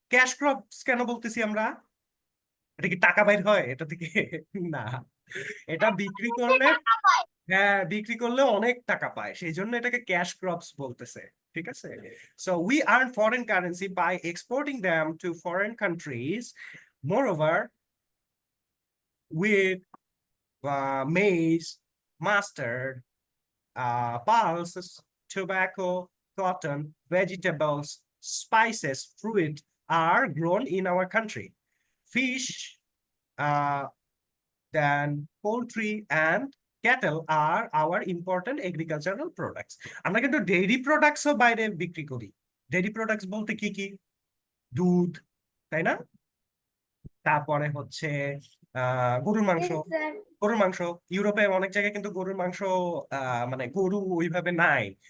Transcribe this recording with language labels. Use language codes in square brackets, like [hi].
[bn] Cash crops কেন বলতেছি আমরা? এটা কি টাকা বাইর হয় এটা থেকে? না, এটা বিক্রি করলে, হ্যাঁ বিক্রি করলে অনেক টাকা পায়, সেই জন্য এটাকে ক্যাশ ক্রপস বলতেছে। ঠিক আছে, [en] So we earn foreign currency by exporting them to foreign countries. Moreover, wheat, maize, mustard, pulses, tobacco, cotton, vegetables, spices, fruit are grown in our country. Fish, uh, then poultry and cattle are our important agricultural products. [bn] আমরা কিন্তু dairy প্রোডাক্টসও বাইরে বিক্রি করি। Dairy products বলতে কি কি? দুধ, তাই না? তারপরে হচ্ছে গরুর মাংস। [en] Yes, sir. [bn] গরুর মাংস ইউরোপে অনেক জায়গায় কিন্তু গরুর মাংস মানে গরু ওইভাবে নাই।